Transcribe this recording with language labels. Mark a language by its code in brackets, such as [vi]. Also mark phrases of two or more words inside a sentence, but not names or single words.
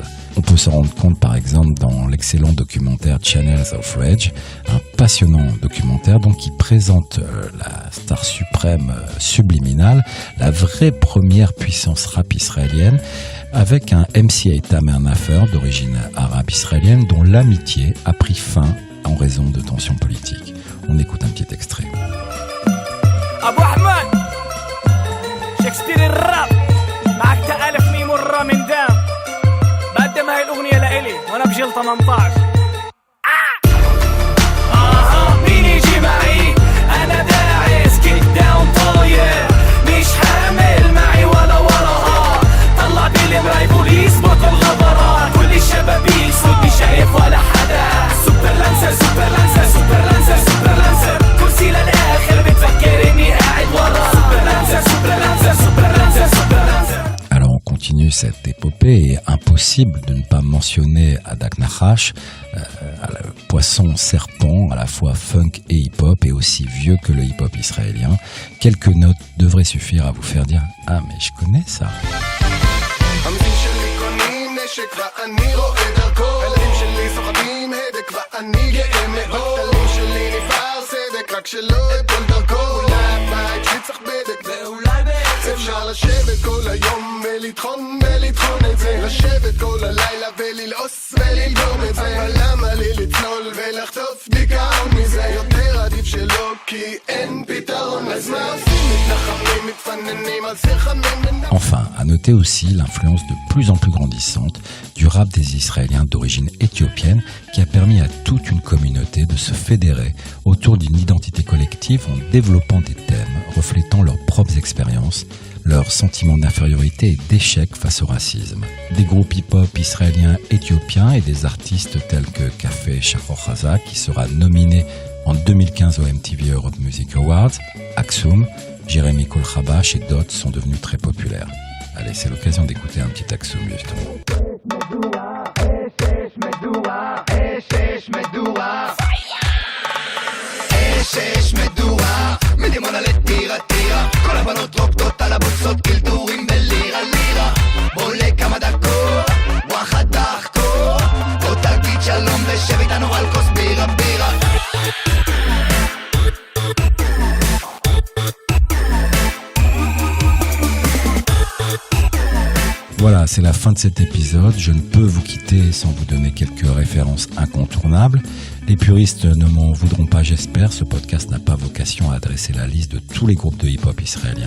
[fr] On peut s'en rendre compte par exemple dans l'excellent documentaire Channels of Rage, un passionnant documentaire donc qui présente la star suprême Subliminal, la vraie première puissance rap israélienne, avec un MC Tamer Nafer d'origine arabe israélienne dont l'amitié a pris fin en raison de tensions politiques. On écoute un petit extrait. [ar] ابو احمد شكسبير الراب معك تألف مي مرة من دام بقدم هاي الاغنية لإلي وانا بجيل 18 مين يجي معي انا داعس [en] kick down [ar] طاير مش حامل معي ولا وراها طلع بالمراي بوليس بطل غبرات كل الشبابيك صوت مش شايف ولا حدا سوبر لانسر سوبر لانسر سوبر لانسر سوبر لانسر كرسي للاخر بتفكر اني قاعد ورا سوبر لانسر سوبر لانسر سوبر لانسر سوبر لانسر. [fr] Alors on continue cette épopée et impossible de ne pas mentionner Adak Nachash, le poisson serpent à la fois funk et hip-hop et aussi vieux que le hip-hop israélien. Quelques notes devraient suffire à vous faire dire « Ah mais je connais ça ». [he] ואני רואה דרכו הלאים שלי סוחבים הדק ואני גאה מאוד הלאים שלי נפער סדק רק שלא אפול דרכו אולי בית שצריך בדק ואולי בעצם אפשר לשבת כל היום ולטחון את זה לשבת כל הלילה וללעוס וללגום את זה אבל למה לי לצלול ולחטוף דיכאון מזה יותר עדיף שלו כי אין פתרון אז מה עושים מתנחמים מתפננים על שיחמים [fr] Enfin, à noter aussi l'influence de plus en plus grandissante du rap des Israéliens d'origine éthiopienne qui a permis à toute une communauté de se fédérer autour d'une identité collective en développant des thèmes reflétant leurs propres expériences, leur sentiment d'infériorité et d'échec face au racisme. Des groupes hip-hop israéliens éthiopiens et des artistes tels que Café Shachor Chaza qui sera nominé en 2015 au MTV Europe Music Awards, Aksum, Jérémy Kolchabash et d'autres sont devenus très populaires. Allez, c'est l'occasion d'écouter un petit Aksum justement. [he] אש מדורה מדימונה לטירה טירה כל הבנות רוקדות על הבוצות קלטורים בלירה לירה עולה כמה דקות וואחד תחקור או תגיד שלום ושב איתנו על כוס בירה בירה [fr] Voilà, c'est la fin de cet épisode. Je ne peux vous quitter sans vous donner quelques références incontournables. Les puristes ne m'en voudront pas, j'espère. Ce podcast n'a pas vocation à adresser la liste de tous les groupes de hip-hop israéliens.